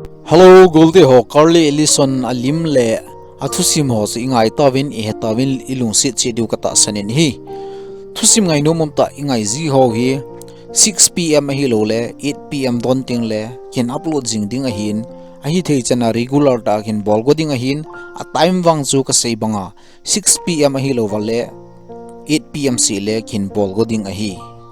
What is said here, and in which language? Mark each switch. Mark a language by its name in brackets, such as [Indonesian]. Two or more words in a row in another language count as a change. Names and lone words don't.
[Thado Chin] Hello Goldie ho Carly Allison alim le Thusim ho si ingai tawin e tawin ilungsit che diu kata sanin hi Thusim ngai no mom ta ingai zi ho hi 6 pm hi lo le 8 pm don ting le kin upload jing ding a hin a hi thei chana regular ta kin bol go ding a hin a time wang chu ka sei banga 6 pm hi lo wale 8 pm si le kin bol go ding a hi